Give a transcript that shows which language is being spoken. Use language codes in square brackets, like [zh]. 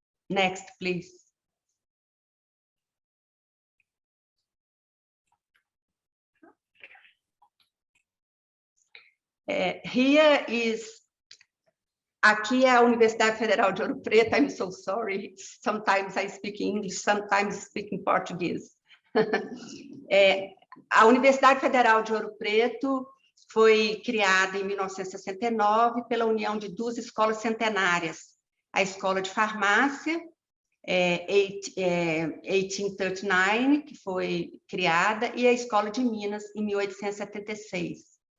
[en] Next, please. Here is... [pt] Aqui é a Universidade Federal de Ouro Preto. [en] I'm so sorry. Sometimes I speak English, sometimes I speak in Portuguese. [pt] A Universidade Federal de Ouro Preto foi criada em 1969 pela união de 2 escolas centenárias. A Escola de Farmácia, 1839, que foi criada, e a Escola de Minas, em 1876.